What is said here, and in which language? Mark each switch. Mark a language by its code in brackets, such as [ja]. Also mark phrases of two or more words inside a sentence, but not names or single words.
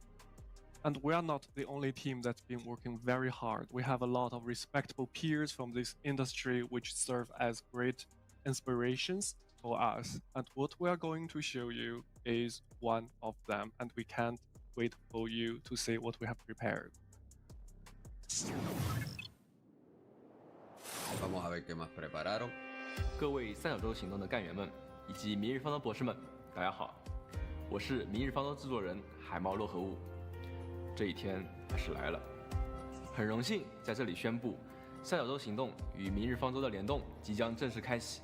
[en] And we are not the only team that's been working very hard. We have a lot of respectable peers from this industry which serve as great inspirations for us. And what we are going to show you is one of them. And we can't wait for you to see what we have prepared. [es] Vamos a ver qué más prepararon. [zh] 各位三角洲行动的干员们，以及明日方舟博士们，大家好，我是明日方舟制作人海猫洛河雾。这一天还是来了，很荣幸在这里宣布，三角洲行动与明日方舟的联动即将正式开启。